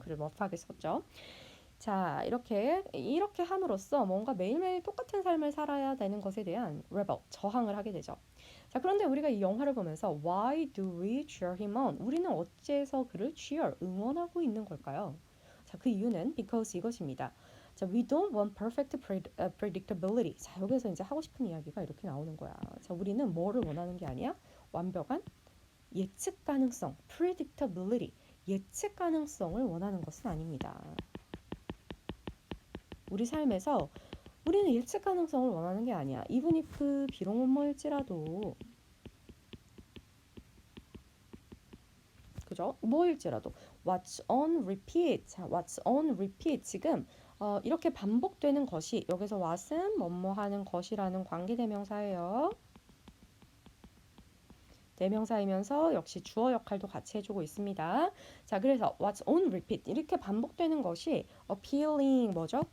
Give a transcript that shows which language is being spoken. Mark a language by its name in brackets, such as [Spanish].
[Korean] 글을 러프하게 썼죠. 자, 이렇게 함으로써 뭔가 매일매일 똑같은 삶을 살아야 되는 것에 대한 rebel, 저항을 하게 되죠. 자, 그런데 우리가 이 영화를 보면서 [English] Why do we cheer him on? [Korean] 우리는 어째서 그를 cheer, 응원하고 있는 걸까요? 자, 그 이유는 because 이것입니다. [English] 자, we don't want perfect predictability. [Korean] 자, 여기서 이제 하고 싶은 이야기가 이렇게 나오는 거야. 자, 우리는 뭐를 원하는 게 아니야? 완벽한 예측 가능성, predictability, 예측 가능성을 원하는 것은 아닙니다. 우리 삶에서 우리는 예측 가능성을 원하는 게 아니야. [English] even if [Korean] 비록 뭐일지라도 그죠? 뭐일지라도 [English] what's on repeat. [Korean] 자, [English] what's on repeat [Korean] 지금 이렇게 반복되는 것이 여기서 what은 뭐뭐 하는 것이라는 관계대명사예요. 대명사이면서 역시 주어 역할도 같이 해주고 있습니다. 자, 그래서 [English] what's on repeat [Korean] 이렇게 반복되는 것이 appealing 뭐죠?